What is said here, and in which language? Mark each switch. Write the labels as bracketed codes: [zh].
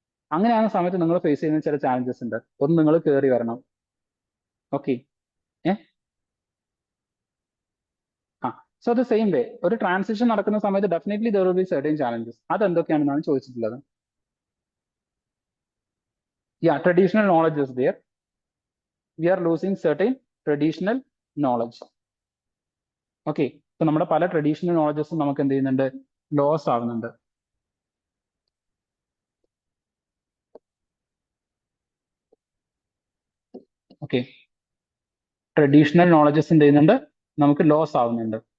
[ml] അങ്ങനെയാകുന്ന സമയത്ത് നിങ്ങൾ ഫേസ് ചെയ്യുന്ന ചില ചാലഞ്ചസ് ഉണ്ട്. ഒന്ന്, നിങ്ങൾ കയറി വരണം. [en] okay, so the same way [ml] ഒരു ട്രാൻസിഷൻ നടക്കുന്ന സമയത്ത് [en] Definitely there will be certain challenges. [ml] അതെന്തൊക്കെയാണെന്നാണ് ചോദിച്ചിട്ടുള്ളത്. [en] Traditional knowledge is there. we are losing certain traditional knowledge. [ml] Okay, so നമ്മുടെ പല ട്രഡീഷണൽ നോളജസും നമുക്ക് എന്ത് ചെയ്യുന്നുണ്ട്, ലോസ് ആവുന്നുണ്ട്. ഓക്കെ, ട്രഡീഷണൽ നോളജസ് എന്ത് ചെയ്യുന്നുണ്ട്, നമുക്ക് ലോസ് ആവുന്നുണ്ട്.